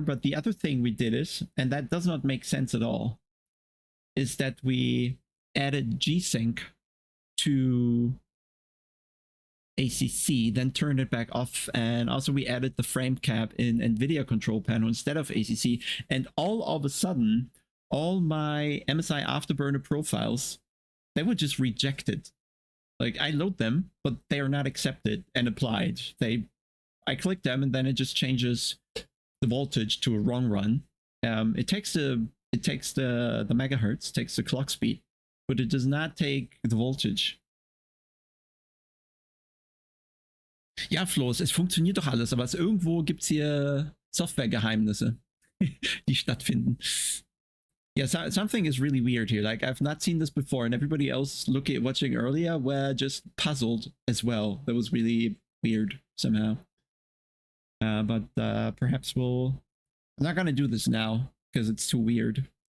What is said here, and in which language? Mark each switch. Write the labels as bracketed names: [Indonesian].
[English] But the other thing we did is, and that does not make sense at all, is that we added G-Sync to ACC, then turned it back off, and also we added the frame cap in NVIDIA control panel instead of ACC, and all of a sudden, all my MSI Afterburner profiles, they were just rejected. Like, I load them, but they are not accepted and applied. I click them and then it just changes the voltage to a wrong run. It takes the megahertz, takes the clock speed, but it does not take the voltage. [German] Ja, Floß, es funktioniert doch alles, aber irgendwo gibt's hier Softwaregeheimnisse, die stattfinden. [English] Yeah, something is really weird here. Like, I've not seen this before, and everybody else watching earlier were just puzzled as well. That was really weird somehow. But perhaps I'm not gonna do this now because it's too weird.